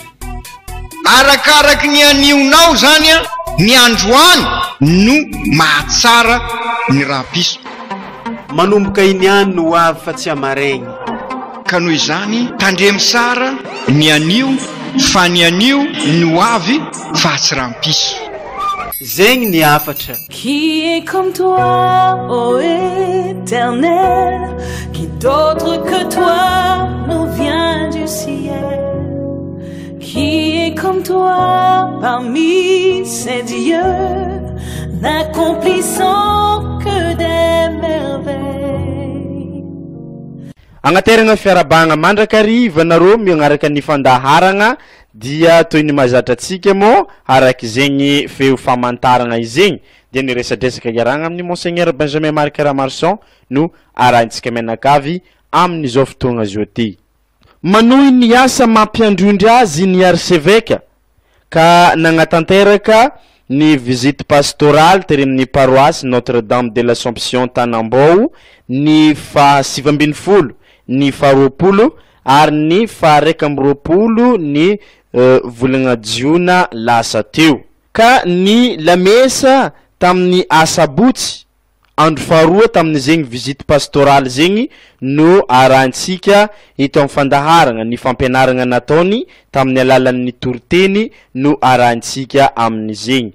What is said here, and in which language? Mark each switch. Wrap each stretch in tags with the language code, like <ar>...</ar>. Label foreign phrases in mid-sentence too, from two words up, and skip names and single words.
<mg>Arakaraky ny anionao zany a, ny androany no mahatsara ny rampiso. Manomboka iniany no ho avy fa tsy amaregny. Ka noho izany tandremy sara ny anio fa ny anio ny ho avy fa tsy rampiso. Zegny ny afatra.</mg> <fr>Qui est comme toi, ô Éternel, qui d'autre que toi nous vient du ciel? Qui est comme toi parmi ces dieux, n'accomplissant que des merveilles?</fr> <mg>Agnaterana fiarabagna mandrakariva nareo miagnaraka ny fandaharagna dia toy ny mazatra atsika mo araky zegny feo famantaragna izegny dia ny resadresaka iaragna amin'ny Monseigneur Benjamin Marc Ramarson no arahantsika menakavy amin'izao fotoagna zao ty. Manohy ny asa mampiandrindry azy ny archevêque ka nagnatanteraka ny</mg> <fr>visite pastorale</fr> <mg>tery amin'ny paroisse Notre-Dame de l'Assomption Tanambao ny fa 7 ny faharoapolo ary ny faharaiky amby roapolo ny volagna jiona lasa teo. Ka ny lamesa tamin'ny asabotsy andro faharoa tamin'izegny</mg> <fr>visite pastorale</fr> <mg>zegny no arahantsika ito amin'ny fandaharagna ny fampianaragna nataony tamin'ny alalan'ny toriteny no arahantsika amin'izegny.</mg>